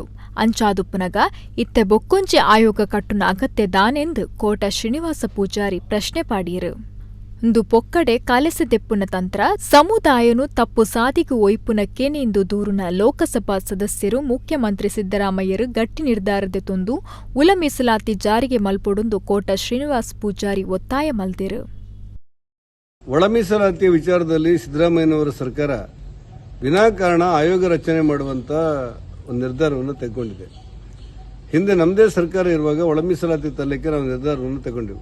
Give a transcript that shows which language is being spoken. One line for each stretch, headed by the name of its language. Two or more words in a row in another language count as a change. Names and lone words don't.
Tulu: ಅಂಚಾದುಪ್ಪುನಗ ಇತ್ತೆ ಬೊಕ್ಕೊಂಚೆ ಆಯೋಗ ಕಟ್ಟುನ ಅಗತ್ಯ ದಾನೆಂದು ಕೋಟಾ ಶ್ರೀನಿವಾಸ ಪೂಜಾರಿ ಪ್ರಶ್ನೆ ಪಾಡಿಯರು. ಇಂದು ಪೊಕ್ಕಡೆ ಕಾಲೆಸೆದೆಪ್ಪುನ ತಂತ್ರ ಸಮುದಾಯನು ತಪ್ಪು ಸಾದಿಗು ಒಯ್ಪುನಕ್ಕೇನೆ ಇಂದು ದೂರುನ ಲೋಕಸಭಾ ಸದಸ್ಯರು ಮುಖ್ಯಮಂತ್ರಿ ಸಿದ್ದರಾಮಯ್ಯರು ಗಟ್ಟಿ ನಿರ್ಧಾರದ ತೊಂದು ಉಲ ಮೀಸಲಾತಿ ಜಾರಿಗೆ ಮಲ್ಪೊಡೊಂದು ಕೋಟ ಶ್ರೀನಿವಾಸ್ ಪೂಜಾರಿ ಒತ್ತಾಯ ಮಲ್ದಿರು.
Kannada: ಒಳ ಮೀಸಲಾತಿ ವಿಚಾರದಲ್ಲಿ ಸಿದ್ದರಾಮಯ್ಯನವರ ಸರ್ಕಾರ ವಿನಾಕಾರಣ ಆಯೋಗ ರಚನೆ ಮಾಡುವಂಥ ಒಂದು ನಿರ್ಧಾರವನ್ನು ತೆಗೆದುಕೊಂಡಿದೆ. ಹಿಂದೆ ನಮ್ಮದೇ ಸರ್ಕಾರ ಇರುವಾಗ ಒಳ ಮೀಸಲಾತಿ ತರಲಿಕ್ಕೆ ನಾವು ನಿರ್ಧಾರವನ್ನು ತಗೊಂಡೆವು.